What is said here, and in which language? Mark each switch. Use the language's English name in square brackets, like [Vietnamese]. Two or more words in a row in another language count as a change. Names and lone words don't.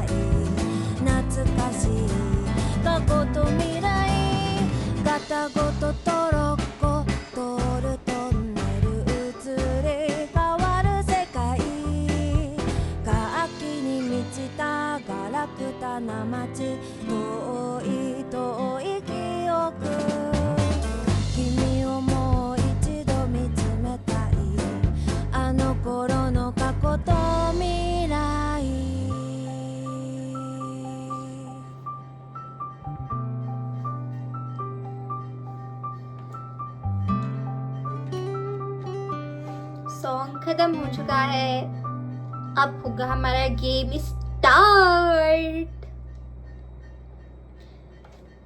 [Japanese] い懐かしい過去と未来ガタゴトトロッコ通るトンネル移り変わる世界活気に満ちたガラクタな街遠い遠い記憶君をもう一度見つめたいあの頃の過去と未来 [Hindi] सॉन्ग खत्म हो चुका है, अब होगा हमारा गेम स्टार्ट।